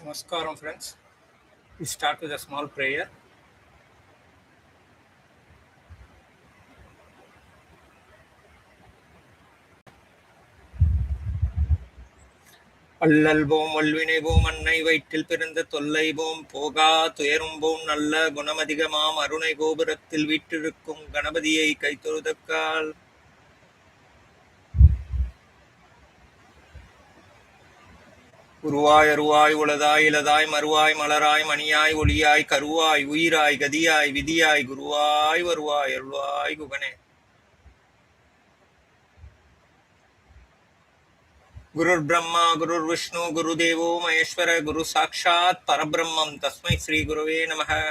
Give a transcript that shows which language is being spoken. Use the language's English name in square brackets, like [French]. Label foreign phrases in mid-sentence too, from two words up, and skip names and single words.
[English] Namaskaram, friends. We start with a small prayer. [Tamil] அல்லல்போம் வல்வினைபோம் அன்னை வயிற்றில் பிறந்த தொல்லைபோம் போகா துயரும்போம் நல்ல குணமதிகமாம் அருணை கோபுரத்தில் வீற்றிருக்கும் கணபதியை கைத்தொழுதக்கால் உருவாய் அருவாய் உளதாய் இலதாய் மறுவாய் மலராய் மணியாய் ஒளியாய் கருவாய் உயிராய் கதியாய் விதியாய் குருவாய் வருவாய் அருள்வாய் குகனே. [Sanskrit] गुरुर् ब्रह्मा गुरुर् विष्णु गुरुदेवो महेश्वर गुरु साक्षात् परब्रह्मं तस्मै श्री गुरवे नमः.